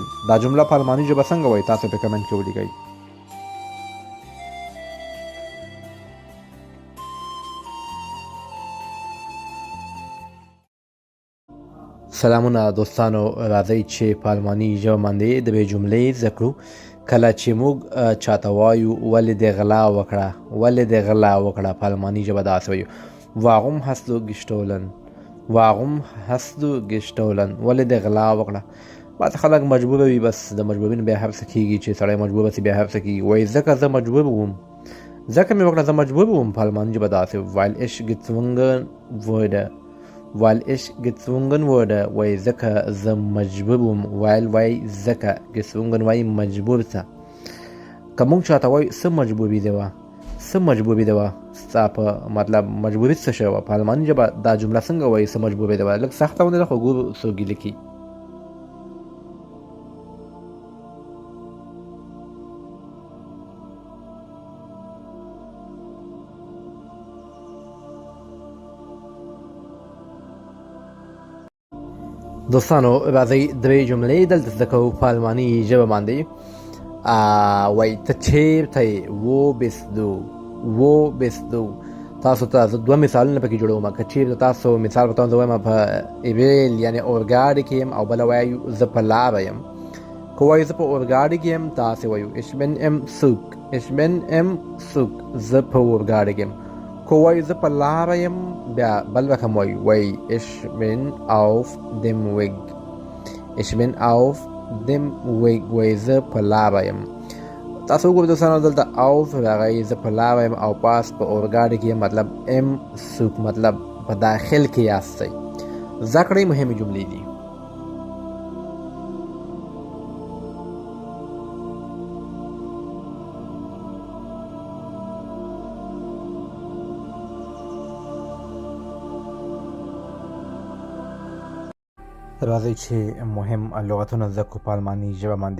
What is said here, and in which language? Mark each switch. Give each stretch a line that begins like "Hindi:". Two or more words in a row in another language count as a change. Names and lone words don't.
Pashto: دا جمله په الماني ژبه څنګه وایي تاسو په کمنټ کې ولیکئ. سلامونه دوستانو، راځئ چې په الماني ژبه باندې درې جملې زده کړو. کله چې موږ چاته وایو ولې دې غلا وکړه، ولې دې غلا وکړه، په الماني ژبه داسې وایو
German: Warum hast du gestohlen. Warum hast du gestohlen.
Pashto: ولې دې غلا وکړه. بعض خلک مجبوره وي، بس د مجبورین بیا هر څه کېږي چې سړی مجبوره سي، بیا هر څه کېږي. وایي ځکه زه مجبور وم، ځکه مې وکړه، زه مجبور وم. په الماني ژبه داسې
German: Weil ich gezwungen wurde. Weil ich gezwungen wurde.
Pashto: وای ځکه زه مجبور وم. Weil وای ځکه، gezwungen وای مجبور ته. که موږ چاته وایو څه مجبوري دې وه، څه مجبوري دې وه، ستا په مطلب مجبوري څه شی وه. په الماني ژبه دا جمله څنګه وایي څه مجبوري دې وه. لږ سخته ونه ده خو ګورو څوک یې لیکي. دوستانو راځئ درې جملې دلته زده کوو په الماني ژبه باندې. وایي ته چېرته یې.
German: Wo bist du. Wo bist du.
Pashto: تاسو ته زه دوه مثالونه پکې جوړوم. که چېرته تاسو مثال په توګه زه وایم په ایویل یعنې اورګاډي کې یم، او بله وایو زه په لاره یم. که وایو زه په اورګاډي کې یم، تاسې وایو
German: Ich bin im Zug. Ich bin im Zug.
Pashto: زه په اورګاډي کې یم. که وایو زه په لاره یم، بیا بل رقم وایي
German: Ich bin auf dem Weg. Ich bin auf dem Weg.
Pashto: وایي زه په لاره یم. تاسو وګورئ دوستانو دلته auf راغی، زه په لاره یم، او پاس په اورګاډي کې یم، مطلب
German: im Zug،
Pashto: مطلب په داخل کې یاستئ. زده کړئ مهمې جملې دي. راځئ چې مهم لغتونه زده کړو په الماني ژبه باندې.